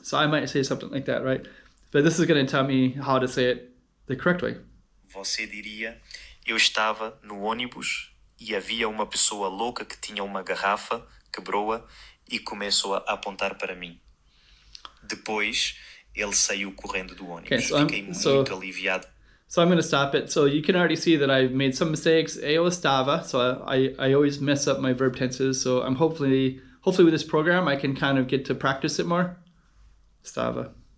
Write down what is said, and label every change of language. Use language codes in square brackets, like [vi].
[en] So I might say something like that, right? But this is going to tell me how to say it the correct way. [pt] Você diria, eu estava no ônibus e havia uma pessoa louca que tinha uma garrafa, quebrou-a e começou a apontar para mim. Depois, ele saiu correndo do ônibus. [en] Okay, [pt] Fiquei muito aliviado. [en] So I'm going to stop it. So you can already see that I've made some mistakes. [pt] Eu estava. [en] So I always mess up my verb tenses. So I'm hopefully with this program, I can kind of get to practice it more. Estava.